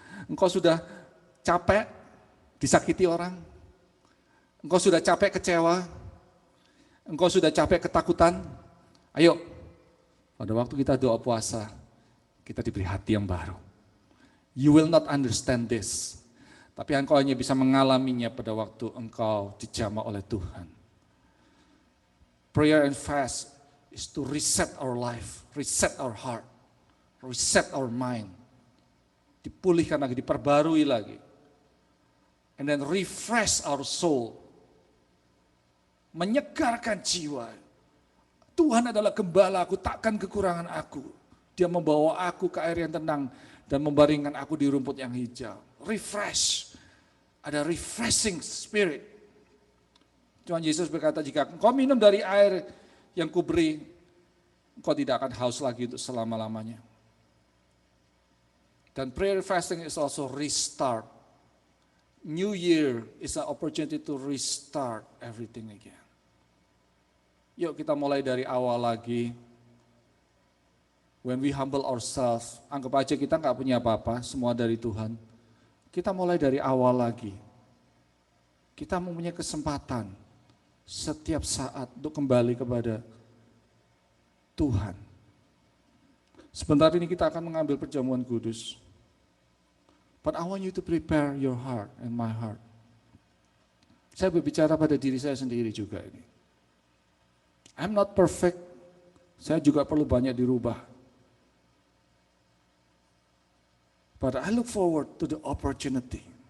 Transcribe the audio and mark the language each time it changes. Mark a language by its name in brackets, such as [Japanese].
[Indonesian] Engkau sudah capek disakiti orang, engkau sudah capek kecewa, engkau sudah capek ketakutan. Ayo, pada waktu kita doa puasa, kita diberi hati yang baru. [English] You will not understand this, [Indonesian] tapi engkau hanya bisa mengalaminya pada waktu engkau dijamah oleh Tuhan. [English] Prayer and fast is to reset our life, reset our heart, reset our mind. [Indonesian] Dipulihkan lagi, diperbarui lagi. [English] And then refresh our soul. [Indonesian] Menyegarkan jiwa. Tuhan adalah gembala aku, takkan kekurangan aku. Dia membawa aku ke air yang tenang dan membaringkan aku di rumput yang hijau. Refresh. Ada refreshing spirit. Tuhan Yesus berkata, jika engkau minum dari air yang kuberi, engkau tidak akan haus lagi untuk selama-lamanya. [English] Dan prayer fasting is also restart. New Year is an opportunity to restart everything again. [Indonesian] Yuk kita mulai dari awal lagi. [English] When we humble ourselves, [Indonesian] anggap aja kita nggak punya apa-apa, semua dari Tuhan. Kita mulai dari awal lagi. Kita mempunyai kesempatan setiap saat untuk kembali kepada Tuhan. Sebentar ini kita akan mengambil perjamuan kudus. [English] But I want you to prepare your heart and my heart. [Indonesian] Saya berbicara pada diri saya sendiri juga ini. [English] I'm not perfect. [Indonesian] Saya juga perlu banyak dirubah. [English] But I look forward to the opportunity.